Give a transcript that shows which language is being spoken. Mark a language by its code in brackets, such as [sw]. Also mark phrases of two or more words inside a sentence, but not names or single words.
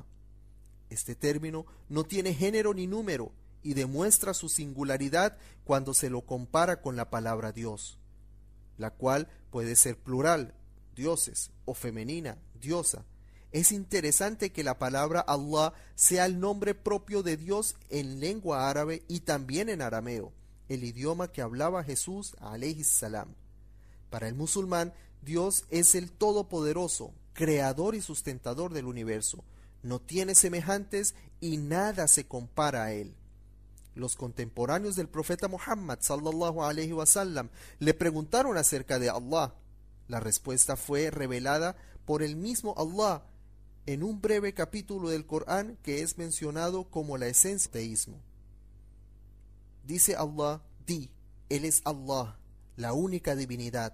[es] Este término no tiene género ni número y demuestra su singularidad cuando se lo compara con la palabra Dios, la cual puede ser plural, dioses, o femenina, diosa. Es interesante que la palabra Allah sea el nombre propio de Dios en lengua árabe y también en arameo, el idioma que hablaba Jesús [ar] عليه السلام. [es] Para el musulmán, Dios es el Todopoderoso, creador y sustentador del universo. No tiene semejantes y nada se compara a él. Los contemporáneos del profeta Muhammad [ar] صلى الله عليه وسلم [es] le preguntaron acerca de Allah. La respuesta fue revelada por el mismo Allah en un breve capítulo del Corán que es mencionado como la esencia del teísmo. Dice Allah: di, Él es Allah, la única divinidad.